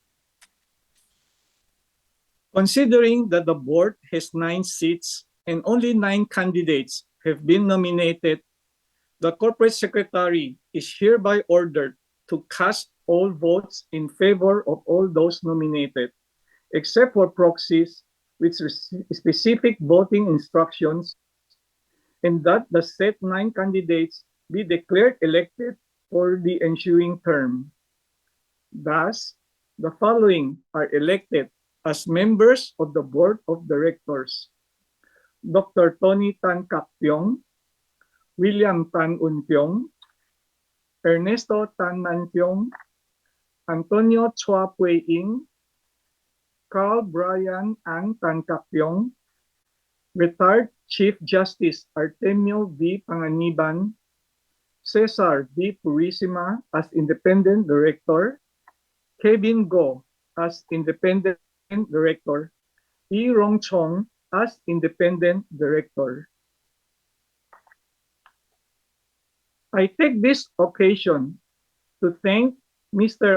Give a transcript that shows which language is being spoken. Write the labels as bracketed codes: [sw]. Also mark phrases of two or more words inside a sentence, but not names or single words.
[en] Considering that the board has 9 seats and only 9 candidates have been nominated, the corporate secretary is hereby ordered to cast all votes in favor of all those nominated, except for proxies with specific voting instructions, and that the said 9 candidates be declared elected for the ensuing term. Thus, the following are elected as members of the Board of Directors: Dr. Tony Tan Caktiong, William Tan Untiong, Ernesto Tanmantiong, Antonio Chua Poe Eng, Carl Brian Ang Tan Caktiong, retired Chief Justice Artemio V. Panganiban, Cesar V. Purisima as Independent Director, Kevin Go as Independent Director, E. Rong Chong as Independent Director. I take this occasion to thank Mr.